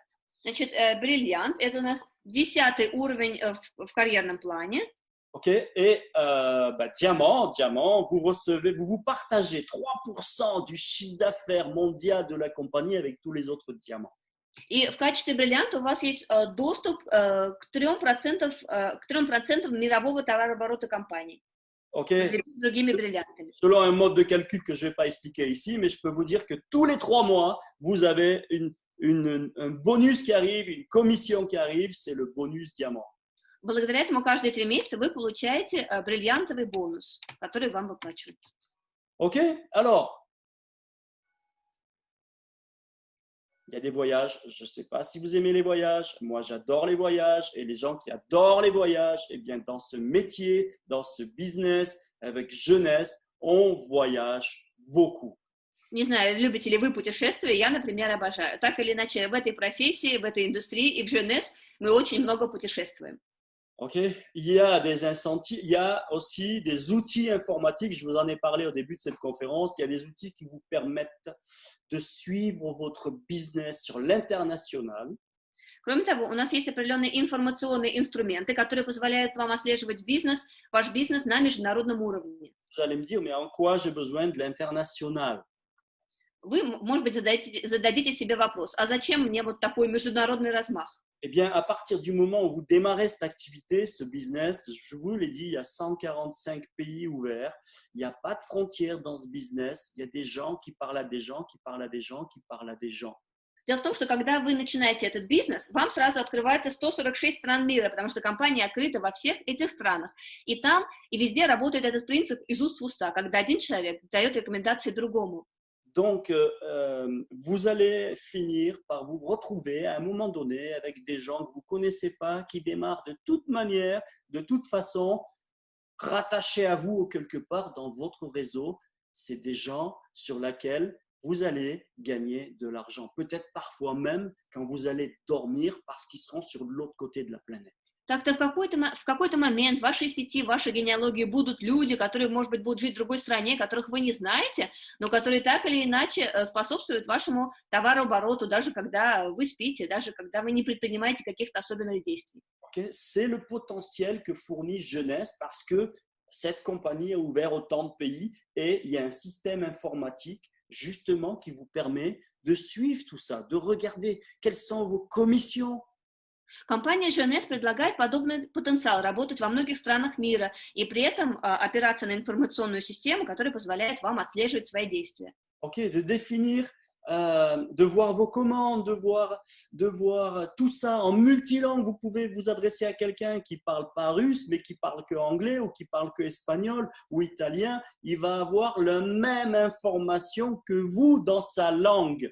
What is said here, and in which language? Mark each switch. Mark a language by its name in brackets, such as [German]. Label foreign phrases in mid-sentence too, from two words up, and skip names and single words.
[Russian] Значит, бриллиант – это у нас 10-й уровень в карьерном плане. [French] Ok, et diamant, vous partagez 3% du chiffre d'affaires mondial de la compagnie avec tous les autres diamants. [Russian] И в качестве бриллианта у вас есть доступ к 3% мирового товарооборота компании. [French] Okay. [Russian] Другими бриллиантами. [French] Selon un mode de calcul que je ne vais pas expliquer ici, mais je peux vous dire que tous les 3 mois, vous avez un bonus qui arrive, une commission qui arrive, c'est le bonus diamant. [Russian] Благодаря этому каждые 3 месяца вы получаете бриллиантовый бонус, который вам выплачивается. [French] Ok, alors, il y a des voyages, je ne sais pas si vous aimez les voyages, moi j'adore les voyages, et les gens qui adorent les voyages, eh bien dans ce métier, dans ce business, avec Jeunesse, on voyage beaucoup. [Russian] Не знаю, любите ли вы путешествия, я, например, обожаю. Так или иначе, в этой профессии, в этой индустрии и в Jeunesse мы очень много путешествуем. [French] Okay. Il y a des incentives, il y a aussi des outils informatiques, je vous en ai parlé au début de cette conférence, il y a des outils qui vous permettent de suivre votre business sur l'international. [Russian] Кроме того, у нас есть определенные информационные инструменты, которые позволяют вам отслеживать ваш бизнес на международном уровне. [French] Vous allez me dire, mais en quoi j'ai besoin de l'international? [Russian] Вы, может быть, зададите себе вопрос, а зачем мне вот такой международный размах? [French] Eh bien, à partir du moment où vous démarrez cette activité, ce business, je vous l'ai dit, il y a 145 pays ouverts, il n'y a pas de frontières dans ce business, il y a des gens qui parlent à des gens, qui parlent à des gens, qui parlent à des gens. [Russian] Дело в том, что когда вы начинаете этот бизнес, вам сразу открывается 146 стран мира, потому что компания открыта во всех этих странах. И там, и везде работает этот принцип из уст в уста, когда один человек дает рекомендации другому. [French] Donc, vous allez finir par vous retrouver à un moment donné avec des gens que vous ne connaissez pas, qui démarrent de toute manière, de toute façon, rattachés à vous quelque part dans votre réseau. c'est des gens sur lesquels vous allez gagner de l'argent. Peut-être parfois même quand vous allez dormir parce qu'ils seront sur l'autre côté de la planète. [Russian] Так-то в какой-то момент в вашей сети, в вашей генеалогии будут люди, которые, может быть, будут жить в другой стране, которых вы не знаете, но которые так или иначе способствуют вашему товарообороту, даже когда вы спите, даже когда вы не предпринимаете каких-то особенных действий. [French] Okay? C'est le potentiel que fournit Jeunesse parce que cette compagnie est ouverte autant de pays et il y a un système informatique justement qui vous permet de suivre tout ça, de regarder quelles sont vos commissions. [Russian] Компания GNS предлагает подобный потенциал работать во многих странах мира и при этом опираться на информационную систему, которая позволяет вам отслеживать свои действия. [French] Okay, de définir, de voir vos commandes, de voir tout ça en multilangue. Vous pouvez vous adresser à quelqu'un qui ne parle pas russe, mais qui parle que anglais ou qui parle que espagnol ou italien. Il va avoir la même information que vous dans sa langue.